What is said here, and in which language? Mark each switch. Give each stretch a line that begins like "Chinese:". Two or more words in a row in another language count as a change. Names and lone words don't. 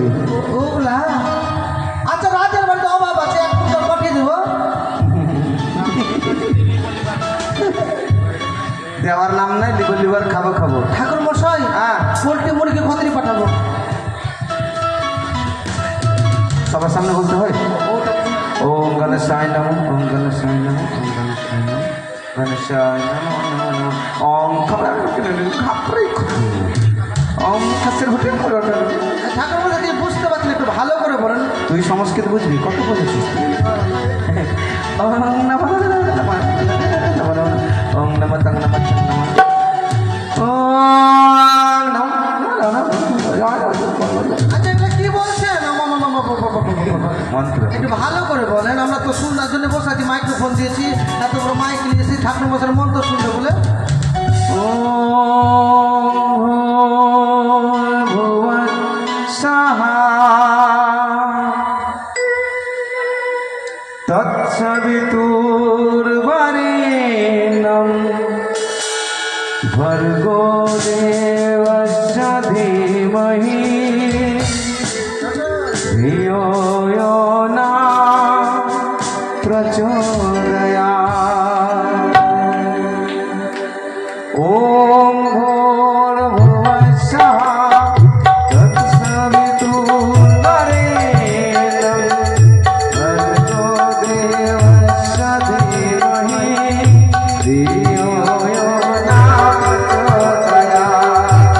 Bangla: ওগুলা আচ্ছা, রাজের বাড়িতে অভাব আছে, এক কুইন্টাল পাঠিয়ে দেবো। দেওয়ার নাম নাই, লিভার লিভার খাবো খাবো। ঠাকুর মশাই, হ্যাঁ। পোল্ট্রি মুরগি খতরি পাঠাবো। সবার সামনে বলতে হয়।
Sanskrit: ওম গণেশায় নমঃ ওম গণেশায় নমঃ ওম গণেশায় নমঃ গণেশায় নমঃ নমঃ নমঃ ওম খাপড়ে ওম
Bangla: খাসের হোটেল করে। ঠাকুর মশাই তুই বুঝতে পারছেন, একটু ভালো করে বলেন। তুই সংস্কৃত বুঝবি? কত বুঝেছিস?
Sanskrit: ওম নমঃ ওম নমঃ তং নমঃ চং নমঃ ওম
Bangla: আচ্ছা, এগুলো কি বলছেন? মন্ত্র। একটু ভালো করে বলেন, আমরা তো শুনবার জন্য বসে আছি, মাইক্রোফোন দিয়েছি, এত বড় মাইক নিয়েছি, ঠাকুর মশাইয়ের মন্ত্র শুনবে বলে।
Sanskrit: তৎসবিতুর্বরেণ্যং ভর্গো দেবস্য ধীমহি ধিয়ো यो न प्रचोदयात्। ॐ भूर्भुवः स्वः तत्सवितुर्वरेण्यं भर्गो देवस्य धीमहि धियो यो न प्रचोदयात्।